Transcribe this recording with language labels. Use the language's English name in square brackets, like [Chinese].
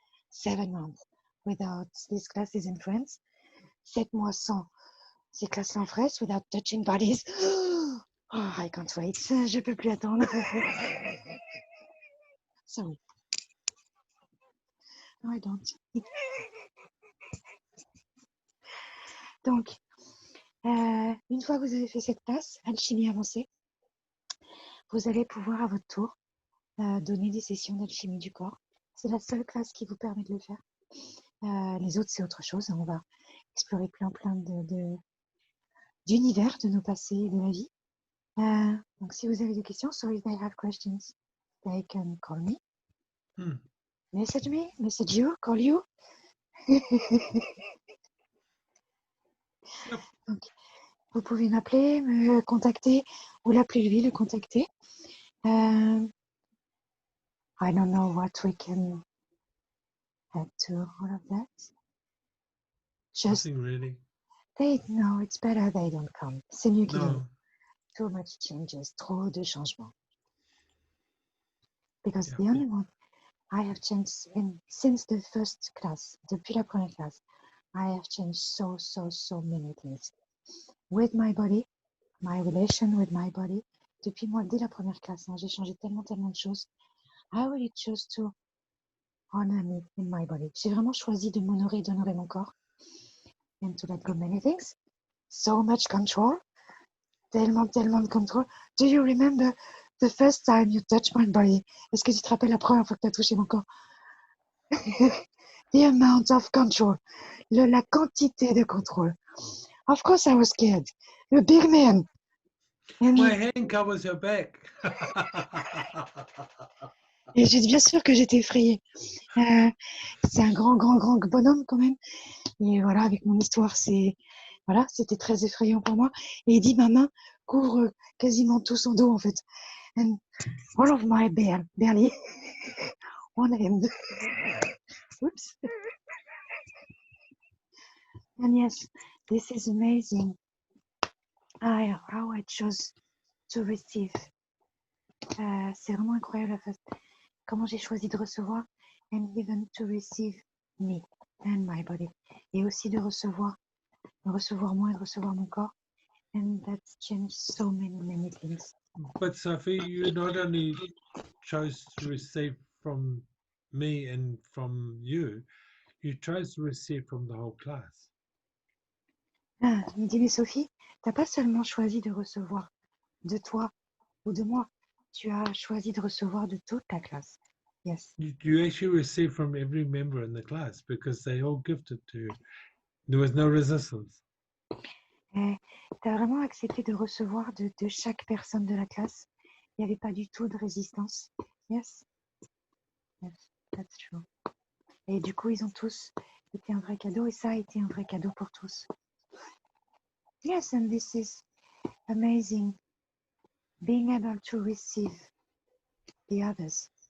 [English] 7 months without these classes in France. [French] 7 mois sans ces classes-là en France, [English] without touching bodies. Oh, I can't wait. [French] Je peux plus attendre. [English] Sorry. No, I don't. [French] Donc, une fois que vous avez fait cette classe, alchimie avancée, vous allez pouvoir à votre tour donner des sessions d'alchimie du corps. C'est la seule classe qui vous permet de le faire. Les autres, c'est autre chose. On va explorer plein d'univers de nos passés et de la vie. Donc, si vous avez des questions, [English] so if they have questions, they can call me. Message me, message you, call you. [French] Donc, vous pouvez m'appeler, me contacter, ou l'appeler lui, le contacter. [English] I don't know what we can add to all of that. Just Nothing really. no, it's better they don't come. [French] C'est mieux qu'ils viennent. [English] No. Too much changes, [French] trop de changements. [English] Because Yeah. the only one I have changed since the first class, [French] depuis la première classe, [English] I have changed so many things. With my body, my relation with my body. [French] Depuis moi, dès la première classe, j'ai changé tellement de choses. [English] I really chose to honor me in my body. [French] J'ai vraiment choisi de m'honorer, d'honorer mon corps. [English] And to let go many things. So much control. [French] Tellement de contrôle. [English] Do you remember the first time you touched my body? [French] Est-ce que tu te rappelles la première fois que tu as touché mon corps? [English] The amount of control. [French] La quantité de contrôle. [English] Of course I was scared. A big man. And My hand covers her back. [French] et j'ai bien sûr que j'étais effrayée. C'est un grand bonhomme quand même. Et voilà, avec mon histoire, voilà, c'était très effrayant pour moi. Et il dit, ma main couvre quasiment tout son dos en fait. [English] And all of my barely one hand. Oops. And yes, this is amazing. How I chose to receive. [French] C'est vraiment incroyable comment j'ai choisi de recevoir [English] and even to receive me and my body. [French] Et aussi de recevoir moi et de recevoir mon corps. [English] And that's changed so many things. But Sophie, you not only chose to receive from me and from you chose to receive from the whole class. [French] Ah, il me dit, mais Sophie, t'as pas seulement choisi de recevoir de toi ou de moi, tu as choisi de recevoir de toute ta classe. [English] Yes. You actually receive from every member in the class because they all gifted to you. There was no resistance. [French] Tu as vraiment accepté de recevoir de chaque personne de la classe. Il n'y avait pas du tout de résistance. [English] Yes. Yes, that's true. [French] Et du coup, ils ont tous été un vrai cadeau et ça a été un vrai cadeau pour tous. [English] Yes, and this is amazing. Being able to receive the others.